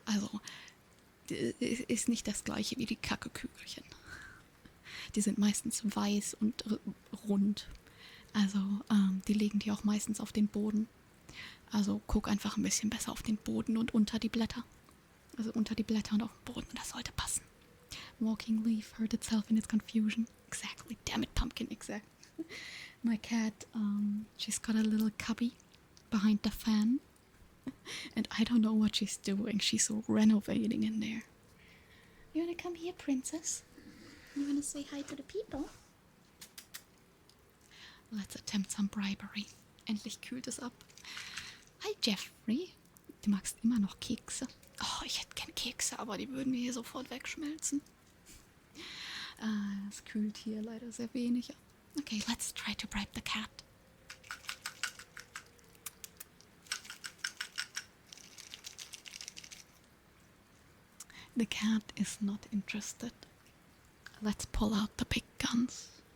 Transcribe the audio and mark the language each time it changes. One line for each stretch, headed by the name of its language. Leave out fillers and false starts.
German: Also ist nicht das gleiche wie die Kackekügelchen. Die sind meistens weiß und rund. Also die legen die auch meistens auf den Boden. Also guck einfach ein bisschen besser auf den Boden und unter die Blätter. Also unter die Blätter und auf den Boden. Das sollte passen.
English: Walking leaf hurt itself in its confusion. Exactly. Damn it, Pumpkin. Exactly. My cat, she's got a little cubby behind the fan. And I don't know what she's doing. She's renovating in there. You wanna come here, princess? You wanna say hi to the people? Let's attempt some bribery.
German: Endlich kühlt es ab. Hi, Jeffrey. Du magst immer noch Kekse. Oh, ich hätte gern Kekse, aber die würden mir hier sofort wegschmelzen. Es kühlt hier leider sehr wenig.
English: Okay, let's try to bribe the cat. The cat is not interested. Let's pull out the big guns.